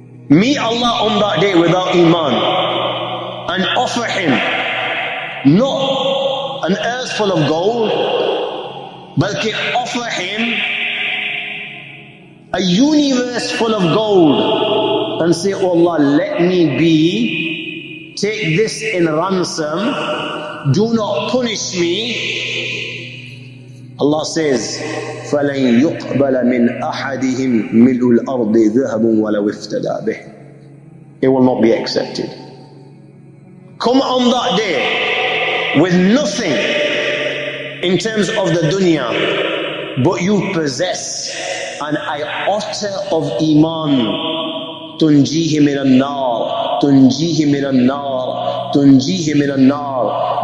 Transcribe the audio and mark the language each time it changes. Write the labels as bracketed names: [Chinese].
[English] Meet Allah on that day without Iman and offer Him not an earth full of gold, but offer Him a universe full of gold and say, oh Allah, let me be, take this in ransom, do not punish me. Allah says, [Arabic] فَلَنْ يُقْبَلَ مِنْ أَحَدِهِمْ مِلْءُ الْأَرْضِ ذَهَبٌ وَلَوْ افْتَدَى بِهِ. [English] It will not be accepted. Come on that day with nothing in terms of the dunya, but you possess an iota of Iman. [Arabic] تُنْجِيهِ مِنَ النَّارِ تُنْجِيهِ مِنَ النَّارِ تُنْجِيهِ مِنَ النَّارِ.